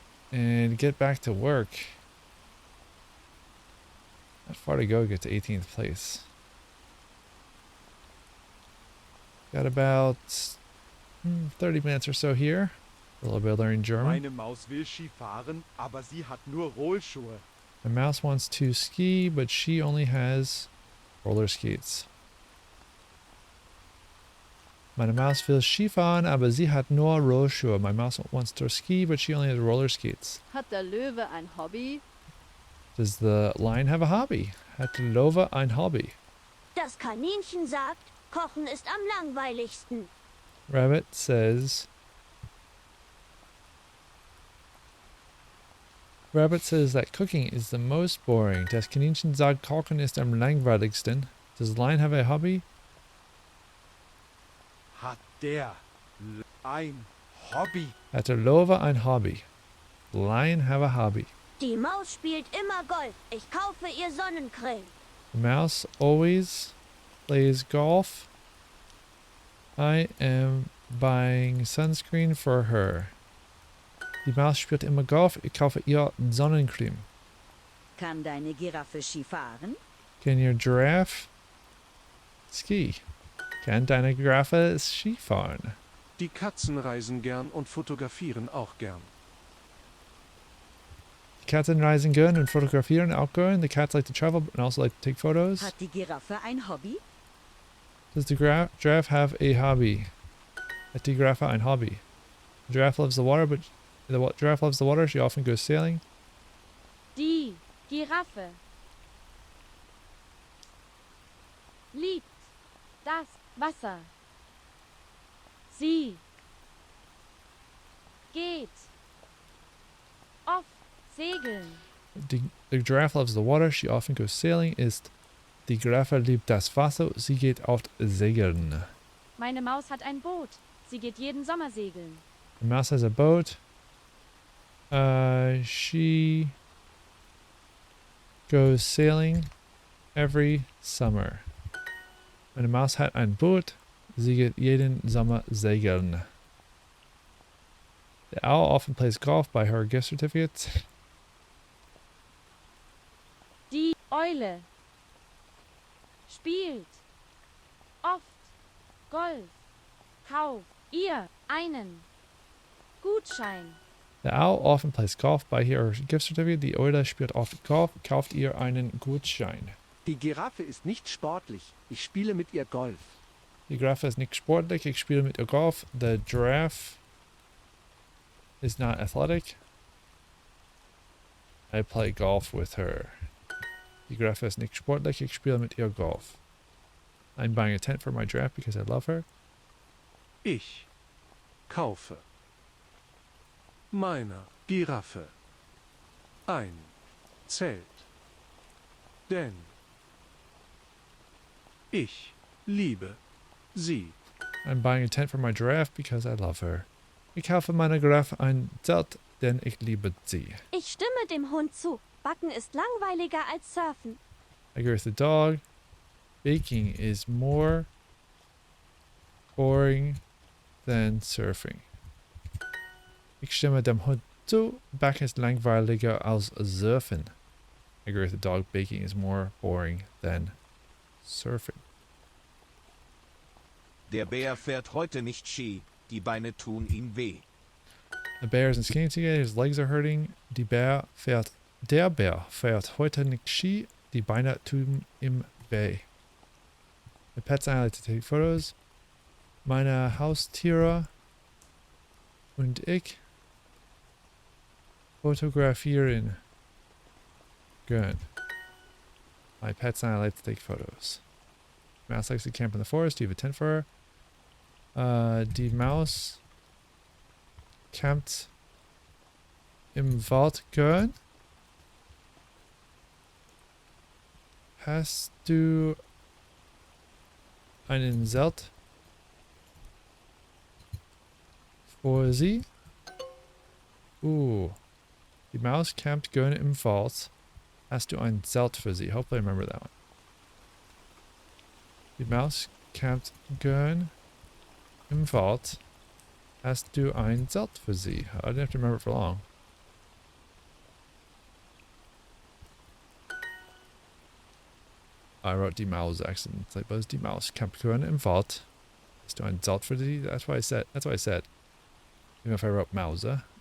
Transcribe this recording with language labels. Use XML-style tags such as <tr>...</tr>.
<en>And get back to work. Not far to go to get to 18th place. Got about 30 minutes or so here. A little bit of learning German.</en> <de>Meine Maus will Ski fahren, aber sie hat nur Rollschuhe.</de> <en>My mouse wants to ski, but she only has roller skates.</en> <de>Meine Maus will Skifahren, aber sie hat nur Rollschuhe.</de> <en>My mouse wants to ski, but she only has roller skates.</en> <de>Hat der Löwe ein Hobby?</de> <en>Does the lion have a hobby?</en> <de>Hat der Löwe ein Hobby? Das Kaninchen sagt, Kochen ist am langweiligsten.</de> <en>Rabbit says that cooking is the most boring.</en> <de>Das Kaninchen sagt, Kochen ist am langweiligsten.</de> <en>Does the lion have a hobby?</en> <de>Hat der ein Hobby? Hat der Löwe ein Hobby?</de> <en>The lion have a hobby.</en> <de>Die Maus spielt immer Golf. Ich kaufe ihr Sonnencreme.</de> <en>The mouse always plays golf. I am buying sunscreen for her.</en> <de>Die Maus spielt immer Golf. Ich kaufe ihr Sonnencreme. Kann deine Giraffe Ski fahren?</de> <en>Can your giraffe ski?</en> <de>Kann deine Giraffe Ski fahren? Die Katzen reisen gern und fotografieren auch gern. Die Katzen reisen gern und fotografieren auch gern.</de> <en>The cats like to travel and also like to take photos.</en> <de>Hat die Giraffe ein Hobby?</de> <en>Does the giraffe have a hobby?</en> <de>Hat die Giraffe ein Hobby?</de> <en>The giraffe loves the water, but the giraffe loves the water. She often goes sailing.</en> <de>Die Giraffe liebt das Wasser. Sie geht oft segeln.</de> <en>The giraffe loves the water. She often goes sailing.</en> <de>Ist die Giraffe liebt das Wasser. Sie geht oft segeln. Meine Maus hat ein Boot. Sie geht jeden Sommer segeln.</de> <en>The mouse has a boat. She goes sailing every summer.</en> <de>Meine Maus hat ein Boot. Sie geht jeden Sommer segeln.</de> <en>The owl often plays golf. By her gift certificates.</en> <de>Die Eule spielt oft Golf. Kauf ihr einen Gutschein</de> <en>The Owl often plays golf.</en> <de>Bei ihr</de> <en>gift certificate.</en> <de>Die Eule spielt oft Golf. Kauft ihr einen Gutschein. Die Giraffe ist nicht sportlich. Ich spiele mit ihr Golf. Die Giraffe ist nicht sportlich. Ich spiele mit ihr Golf.</de> <en>The giraffe is not athletic. I play golf with her.</en> <de>Die Giraffe ist nicht sportlich. Ich spiele mit ihr Golf.</de> <en>I'm buying a tent for my giraffe because I love her.</en> <de>Ich kaufe meiner Giraffe ein Zelt, denn ich liebe sie.</de> <en>I'm buying a tent for my giraffe because I love her.</en> <de>Ich kaufe meiner Giraffe ein Zelt, denn ich liebe sie. Ich stimme dem Hund zu. Backen ist langweiliger als Surfen.</de> <en>I agree with the dog. Baking is more boring than surfing.</en> <de>Ich stimme dem Hund zu. Backen ist langweiliger als surfen.</de> <en>I agree with the dog. Baking is more boring than surfing.</en> <de>Der Bär fährt heute nicht Ski. Die Beine tun ihm weh.</de> <en>The bear isn't skiing today. His legs are hurting.</en> <de>Der Bär fährt heute nicht Ski. Die Beine tun ihm weh.</de> <en>My pets and I like to take photos.</en> <de>Meine Haustiere und ich fotografieren gern.</de> <en>My pets and I like to take photos. Mouse likes to camp in the forest. Do you have a tent for her?</en> <de>Die Maus campt im Wald gern. Hast du einen Zelt für sie? Die Maus campt gern im Wald. Hast du ein Zelt für sie?</de> <en>Hopefully I remember that one.</en> <de>Die Maus campt gern im Wald. Hast du ein Zelt für sie?</de> <en>I didn't have to remember it for long. I wrote</en> <de>die Maus accidentally, but it's die Maus campt gern im Wald. Hast du ein Zelt für sie?</de> <en>That's what I said. Even if I wrote Mause.</en>